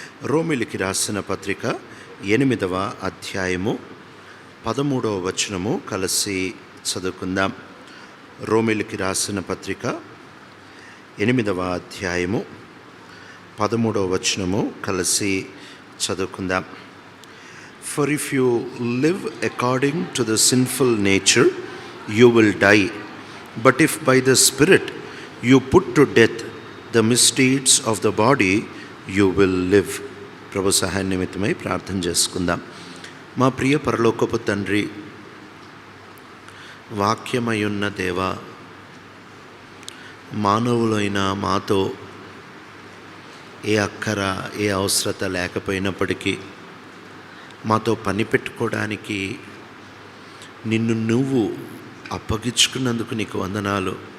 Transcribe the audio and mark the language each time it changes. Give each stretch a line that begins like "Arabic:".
Telugu: రోమిలికి రాసిన పత్రిక 8వ అధ్యాయము 13వ వచనము కలిసి చదువుకుందాం. రోమిలికి రాసిన పత్రిక 8వ అధ్యాయము 13వ వచనము కలిసి చదువుకుందాం.
English: For if you live according to the sinful nature, you will die. But if by the Spirit you put to death the misdeeds of the body, you will live.
Telugu: ప్రభు సహాయ నిమిత్తమై ప్రార్థన చేసుకుందాం. మా ప్రియ పరలోకపు తండ్రి, వాక్యమయున్న దేవా, మానవులైన మాతో ఏ అక్కర ఏ అవసరత లేకపోయినప్పటికీ మాతో పని పెట్టుకోవడానికి నిన్ను నువ్వు అప్పగించుకున్నందుకు నీకు వందనాలు.